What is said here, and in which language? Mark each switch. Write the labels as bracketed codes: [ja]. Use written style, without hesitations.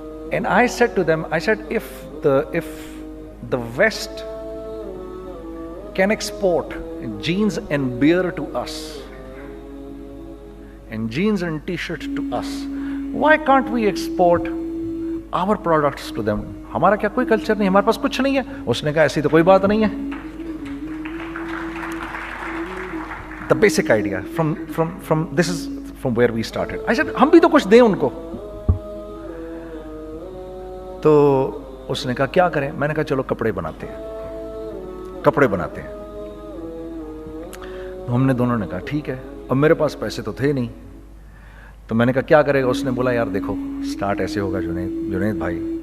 [en] And I said to them, I said, if the West can export jeans and beer to us, and jeans and t-shirt to us, why can't we export our products to them? [ur] ہمارا کیا کوئی culture نہیں, ہمارے پاس کچھ نہیں ہے. اس نے کہا ایسی تو کوئی بات نہیں ہے. [en] The basic idea from this is from where we started. I said, [ur] ہم بھی تو کچھ دیں ان کو. تو اس نے کہا کیا کریں. میں نے کہا چلو کپڑے بناتے ہیں. ہم نے دونوں نے کہا ٹھیک ہے. اب میرے پاس پیسے تو تھے نہیں, تو میں نے کہا کیا کرے گا. اس نے بولا یار دیکھو, سٹارٹ ایسے ہوگا جنید بھائی,